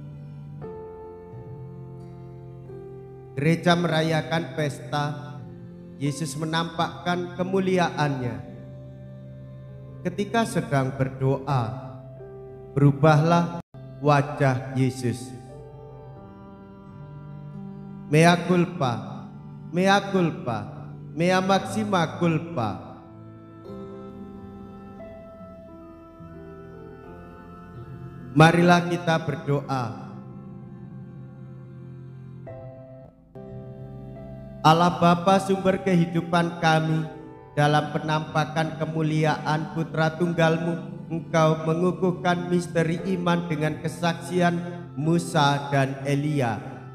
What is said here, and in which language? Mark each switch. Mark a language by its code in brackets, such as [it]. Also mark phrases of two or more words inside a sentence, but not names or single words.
[id] Gereja merayakan pesta Yesus menampakkan kemuliaannya. Ketika sedang berdoa, berubahlah wajah Yesus. [la] Mea culpa, mea culpa, mea maxima culpa. [id] Marilah kita berdoa. Allah Bapa, sumber kehidupan kami, dalam penampakan kemuliaan Putra Tunggal-Mu, Engkau mengukuhkan misteri iman dengan kesaksian Musa dan Elia.